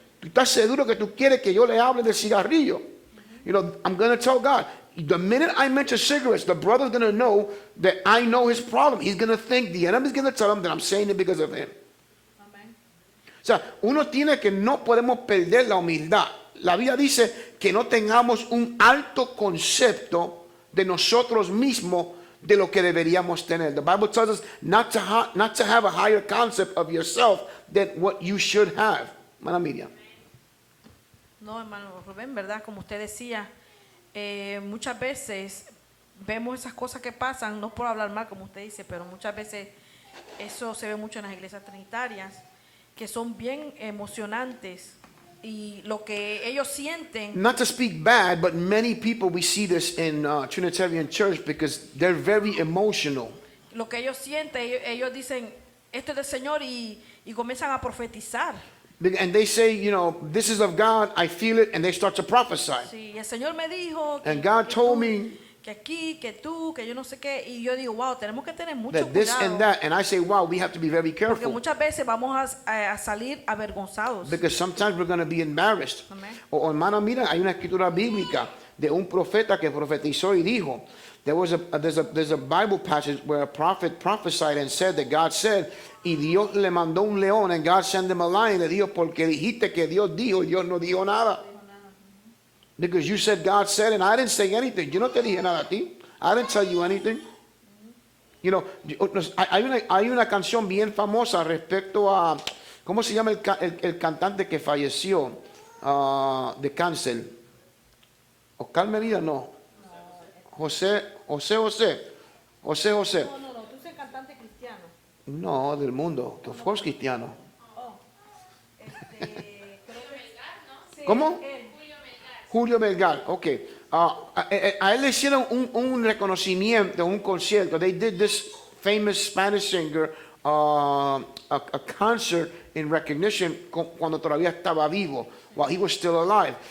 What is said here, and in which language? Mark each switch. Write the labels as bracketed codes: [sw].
[es] ¿Tú estás seguro que tú quieres que yo le hable del cigarrillo? [en] You know, I'm going to tell God, the minute I mention cigarettes, the brother's going to know that I know his problem. He's going to think, the enemy's going to tell him that I'm saying it because of him. [es] O sea, uno tiene que no podemos perder la humildad. La Biblia dice que no tengamos un alto concepto de nosotros mismos de lo que deberíamos tener. [en] The Bible tells us not to have a higher concept of yourself than what you should have. [es] Hermana Miriam. No, hermano Rubén, ¿verdad? Como usted decía, muchas veces vemos esas cosas que pasan, no por hablar mal como usted dice, pero muchas veces eso se ve mucho en las iglesias trinitarias, que son bien emocionantes y lo que ellos sienten. [en] Not to speak bad, but many people, we see this in Trinitarian Church because they're very emotional. [es] Lo que ellos sienten, ellos dicen, esto es del Señor y comienzan a profetizar. [en] And they say, you know, this is of God, I feel it, and they start to prophesy. [es] Sí, el Señor me dijo que, [en] And God told me [es] que aquí, que tú, que yo no sé qué, y yo digo, wow, tenemos que tener mucho [en] that this and [es] cuidado, [en] that, and I say, wow, we have to be very [es] porque [en] careful [es] muchas veces vamos a salir avergonzados. [en] because sometimes we're going to be embarrassed. [es] Amén. O hermana, mira, hay una escritura bíblica de un profeta que profetizó y dijo, [en] there's a Bible passage where a prophet prophesied and said that God said, [es] y Dios le mandó un león, [en] and God sent him a lion, [es] le dijo, porque dijiste que Dios dijo y Dios no dijo nada. [en] Because you said God said, and I didn't say anything. [es] Yo no te dije nada a ti. [en] I didn't tell you anything. You know, [es] hay una canción bien famosa respecto a, ¿cómo se llama el cantante que falleció de cáncer? Oscar Medina, no. José. No, tú eres cantante cristiano. No, del mundo, que fue cristiano. ¿Cómo? Julio Melgar, ok. A él le hicieron un reconocimiento, un concierto. [en] They did this famous Spanish singer a concert in recognition [es] cuando todavía estaba vivo, [en] while he was still alive.